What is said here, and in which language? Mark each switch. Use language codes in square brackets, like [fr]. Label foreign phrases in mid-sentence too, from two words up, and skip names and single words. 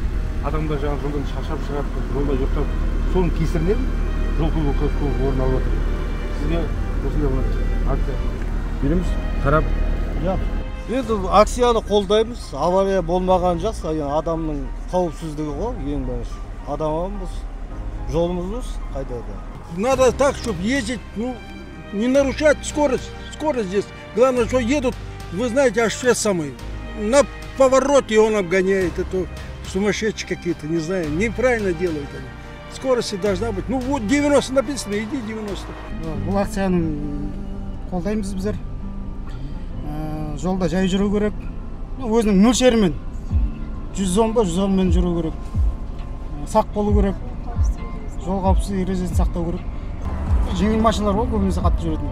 [kk] Адамдар жаңа жолдан шаршап шығады, жолда ұйықтап, соның кесірінен жол көлік оқиғасы көп орын алып жатыр. Сізге осындай акция береміз, қарап. Енді акцияны қолдаймыз. Авария болмаған жақсы, адамның қауіпсіздігі ғой, ең бірінші. Адамымыз, жолымыз қайда-да. [ru] Надо так, чтобы ездить, не нарушать скорость. Скорость здесь. Главное, что едут, вы знаете, аж все самые. На повороте он обгоняет. Это сумасшедшие какие-то, не знаю, неправильно делают они. Скорость должна быть. Ну вот 90 написано, иди 90. [kk] Бұл акцияны қолдаймыз біздер. Жолда жай жүру керек. Өзінің мөлшерімен 110 ба 110 мен жүру керек. Сақ болу керек. Жол қауіпсіздік ережесін сақтау керек. Жеңіл машиналар ғой, көбінесе қатты жүреді.